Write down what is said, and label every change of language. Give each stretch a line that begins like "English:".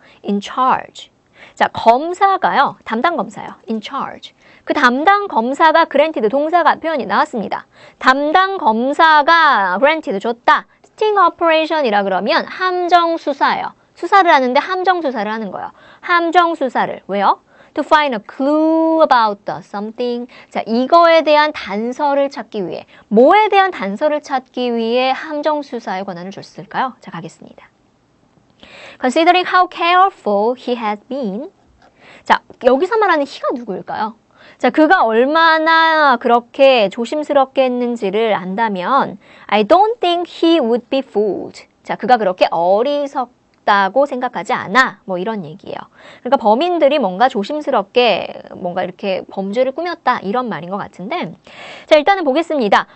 Korean: in charge. 자, 검사가요. 담당 검사요. in charge. 그 담당 검사가 granted 동사가 표현이 나왔습니다. 담당 검사가 granted 줬다. sting operation이라 그러면 함정 수사예요. 수사를 하는데 함정 수사를 하는 거예요. 함정 수사를 왜요?
English: To find a clue about the something.
Korean: 자, 이거에 대한 단서를 찾기 위해 뭐에 대한 단서를 찾기 위해 함정 수사의 권한을 줬을까요? 자, 가겠습니다.
English: Considering how careful he has been.
Korean: 자, 여기서 말하는 he가 누구일까요? 자, 그가 얼마나 그렇게 조심스럽게 했는지를 안다면
English: I don't think he would be fooled.
Korean: 자, 그가 그렇게 어리석다고 생각하지 않아. 뭐 이런 얘기예요. 그러니까 범인들이 뭔가 조심스럽게 뭔가 이렇게 범죄를 꾸몄다 이런 말인 것 같은데 자, 일단은 보겠습니다.